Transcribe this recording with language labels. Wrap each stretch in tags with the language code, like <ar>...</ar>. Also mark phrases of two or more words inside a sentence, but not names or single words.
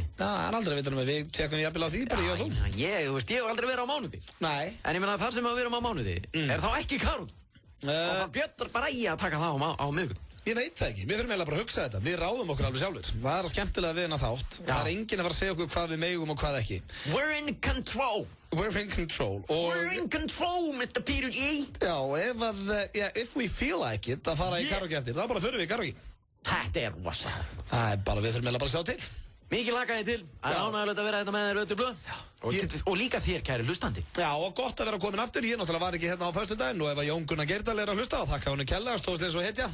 <is>Já, það er aldrei að vita við tjekkum jafnvel á því, bara ég og þú. Ég hef aldrei verið á mánudi. Nei. En ég meina þar sem við erum á mánudi, er þá ekki Karol? Og það Björn Bragi að taka það á miðvikudaginn. Ég veit það ekki, við þurfum eiginlega bara að hugsa þetta. Við ráðum okkur alveg sjálfur. Það er skemmtilega við hennar þátt. Það er enginn að fara að segja okkur hvað við megum og hvað ekki.</is> <en>We're in control. We're in control. We're in control, Mr. Peter G.</en> <is>Já,</is> <en>if we feel like it</en> <is>að fara í karaoke eftir, þá bara förum við í karaoke. Þetta er rosa. Það er bara, við þurfum eiginlega bara að sjá til. Mikið lakaði til, það er ánægilegt að vera þetta með þér Ötur Blöð. Og líka þér, kæri hlustandi. Já, og gott að vera komin aftur. Ég náttúrulega var ekki hérna á föstudaginn og ef að Jón Gunnar Geirdal er að hlusta og þakka honum kærlega, stóðst eins og hetja.</is>